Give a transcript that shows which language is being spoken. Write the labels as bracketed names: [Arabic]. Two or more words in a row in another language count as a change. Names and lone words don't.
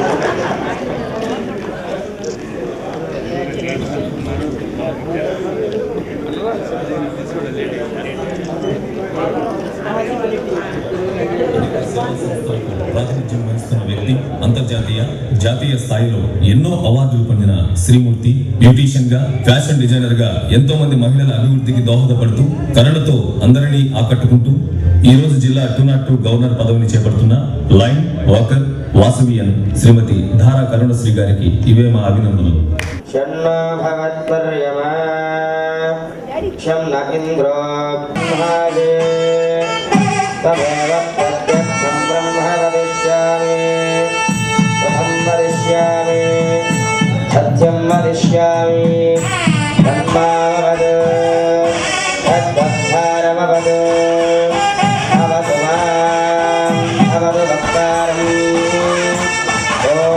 [Telugu] ప్రాతినిధ్యం వహిస్తున్న వ్యక్తి అంతర్జాతీయ జాతీయ స్థాయిలో ఎన్నో అవార్డులు పొందిన శ్రీమూర్తి బ్యూటీషియన్ గా, ఫ్యాషన్ డిజైనర్ గా ఎంతో మంది మహిళల అభివృద్ధికి దోహదపడుతూ కళలతో అందరినీ ఆకట్టుకుంటూ ఈ రోజు జిల్లా 202 గవర్నర్ పదవిని చేపడుతున్న లైన్ వాకర్ వాసవియన్ శ్రీమతి ధారా కరుణశ్రీ గారికి ఇవే మా అభినందనలు. [Sanskrit] सत्यं वदिष्यामि तन्मावद तद्वक्तारमवद अवतु माम् अवतु वक्तारम् ॐ